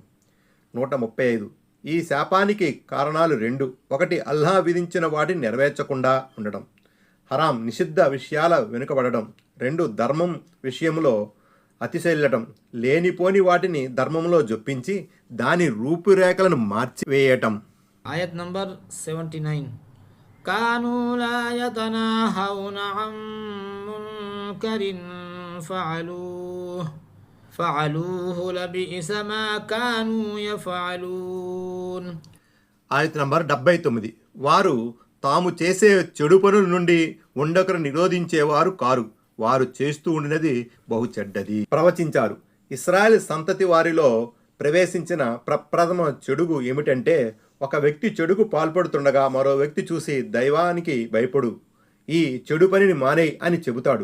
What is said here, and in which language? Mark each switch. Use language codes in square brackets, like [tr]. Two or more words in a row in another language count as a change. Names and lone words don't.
[te] 135. ఈ శాపానికి కారణాలు 2. 1. అల్లాహ్ విధించిన వాటిని నెరవేర్చకుండా ఉండడం, హరాం నిషిద్ధ విషయాల వెనుకబడడం. 2. ధర్మం విషయంలో అతిశయిల్లటం, లేనిపోని వాటిని ధర్మంలో జొప్పించి దాని రూపురేఖలను మార్చివేయటం. [en] Ayat number 79. [ar] كانوا لا يتناهون عن منكر فعلوه لبئس ما كانوا يفعلون. [te] ఆయత్ నంబర్ 79. వారు తాము చేసే చెడు పనుల నుండి ఉండకరు నిరోధించేవారు కారు, వారు చేస్తూ ఉండినది బహు చెడ్డది ప్రవచించారు. ఇస్రాయేల్ సంతతి వారిలో ప్రవేశించిన ప్రప్రథమ చెడుగు ఏమిటంటే, ఒక వ్యక్తి చెడుకు పాల్పడుతుండగా మరో వ్యక్తి చూసి దైవానికి భయపడు, ఈ చెడు పనిని మానేయ్ అని చెబుతాడు.